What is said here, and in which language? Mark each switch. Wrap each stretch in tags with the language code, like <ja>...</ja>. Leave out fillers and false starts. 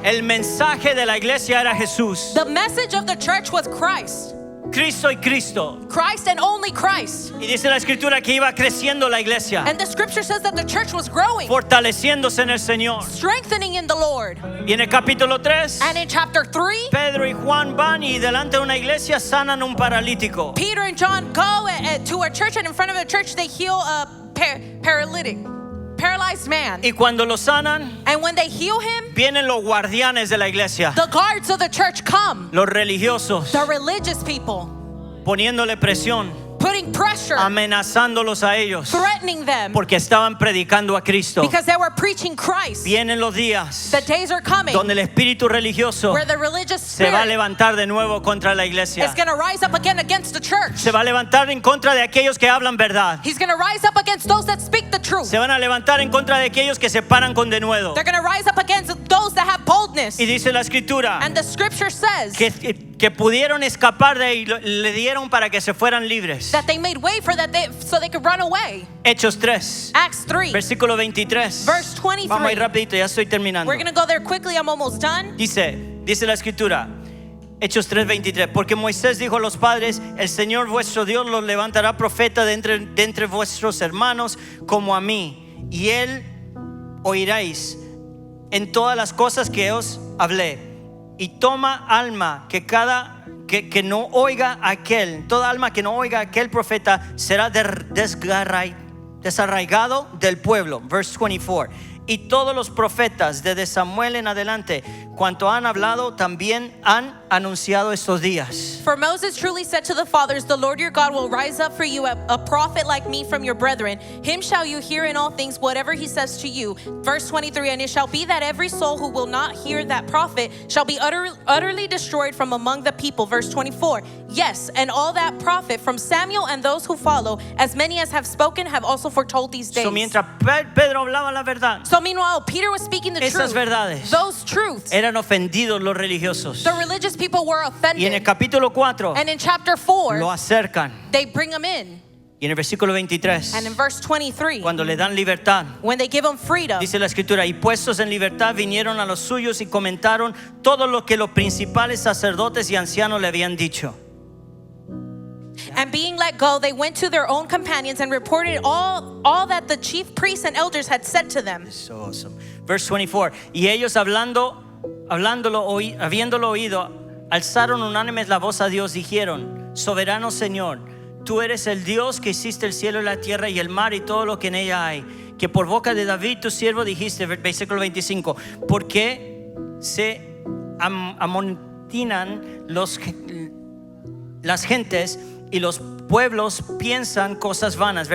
<es>El mensaje de la iglesia era Jesús,</es> <en>The message of the church was Christ.</en> <es>Cristo y Cristo.</es> <en>Christ and only Christ.</en> <es>Y dice la escritura que iba creciendo la iglesia,</es> <en>And the scripture says that the church was growing,</en> <es>fortaleciéndose en el Señor.</es> <en>strengthening in the Lord.</en> <es>Y en el capítulo 3,</es> <en>And in chapter 3,</en> <es>Pedro y Juan van y delante de una iglesia sanan un paralítico.</es> <en>Peter and John go to a church, and in front of the church they heal a paralyzed man.</en> <es>Y cuando lo sanan,</es> <en>And when they heal him,</en> <es>vienen los guardianes de la iglesia,</es> <en>the guards of the church come,</en> <es>los religiosos,</es> <en>the religious people,</en> <es>poniéndole presión,</es> <en>putting pressure,</en> <es>amenazándolos a ellos,</es> <en>threatening them,</en> <es>porque estaban predicando a Cristo.</es> <en>because they were preaching Christ.</en> <es>Vienen los días</es> <en>The days are coming</en> <es>donde el espíritu religioso</es> <en>where the religious</en> <es>se va a</es> <en>spirit</en> <es>levantar de nuevo contra la</es> <en>is</en> <es>iglesia.</es> <en>going to rise up again against the church.</en> <es>Se va a levantar en contra de aquellos que hablan verdad.</es> <en>He's going to rise up against those that speak the truth.</en> <es>Se van a levantar en contra de aquellos que se paran con denuedo.</es> <en>They're going to rise up against those that have boldness.</en> <es>Y dice la escritura</es> <en>And the scripture says</en> <es>que pudieron escapar de ahí, le dieron para que se fueran libres.</es> <en>that they made way for that so they could run away.</en> <es>Hechos 3,</es> <en>Acts 3,</en> <es>versículo 23. Vamos a ir rapidito, ya estoy terminando.</es> <en>We're going to go there quickly. I'm almost done.</en> <es>Dice la escritura, Hechos 3:23, porque Moisés dijo a los padres, el Señor vuestro Dios los levantará profeta de entre vuestros hermanos como a mí, y él oiréis en todas las cosas que os hablé. y toma alma que no oiga aquel, toda alma que no oiga aquel profeta será desarraigado del pueblo.</es> <en>Verse 24.</en> <es>Y todos los profetas desde Samuel en adelante, cuanto han hablado, también han anunciado estos días.</es> <en>For Moses truly said to the fathers, the Lord your God will rise up for you a prophet like me from your brethren. Him shall you hear in all things, whatever he says to you. Verse 23, and it shall be that every soul who will not hear that prophet shall be utterly destroyed from among the people. Verse 24, yes, and all that prophet from Samuel and those who follow, as many as have spoken, have also foretold these days.</en> <es>So mientras Pedro hablaba la verdad,</es> <en>So meanwhile, Peter was speaking the</en> <es>esas verdades</es> <en>Those truths.</en> <es>eran ofendidos los religiosos.</es> <en>The religious people were</en> <es>Y en el</es> <en>offended.</en> <es>capítulo 4</es> <en>And in chapter 4,</en> <es>lo acercan.</es> <en>they bring them in.</en> <es>Y en el versículo 23,</es> <en>And in verse 23,</en> <es>cuando le dan libertad,</es> <en>when they give them freedom,</en> <es>dice la escritura, y puestos en libertad vinieron a los suyos y comentaron todo lo que los principales sacerdotes y ancianos le habían dicho.</es> <en>and being let go, they went to their own companions and reported all that the chief priests and elders had said to them. So awesome. Verse 24,</en> <es>y ellos habiéndolo oído, alzaron unánimes la voz a Dios, dijeron, soberano Señor, tú eres el Dios que hiciste el cielo y la tierra y el mar y todo lo que en ella hay, que por boca de David tu siervo dijiste, versículo 25, ¿por qué se amotinan las gentes y los pueblos piensan cosas vanas?</es>